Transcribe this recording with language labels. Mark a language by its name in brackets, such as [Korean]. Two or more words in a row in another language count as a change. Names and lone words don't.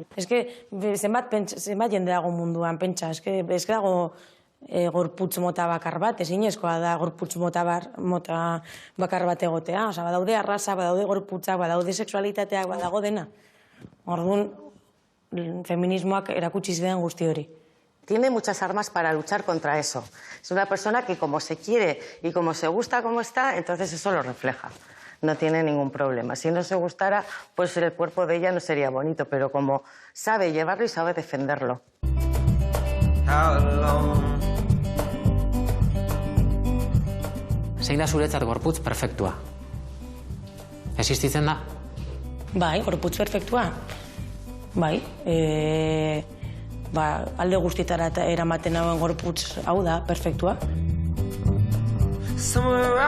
[Basque] Zenbat jende dago munduan, pentsa, dago gorputz mota bakar bat, ezinezkoa da gorputz mota bakar bat egotea. Badaude arraza, badaude gorputzak, badaude sexualitateak, badago dena. Orduan, feminismoak erakutsi zidan guzti hori. [Spanish] Tiene muchas armas para luchar contra eso. Es una persona que como se quiere y como se gusta como está, entonces eso lo refleja. No tiene ningún problema. Si no se gustara, pues el cuerpo de ella no sería bonito, pero como sabe llevarlo y sabe defenderlo. [Basque] Zein da zuretzat gorputz perfektua? Existitzen da? Bai, gorputz perfektua. Bai, alde guztietara eramaten hauen gorputz hau da, perfektua.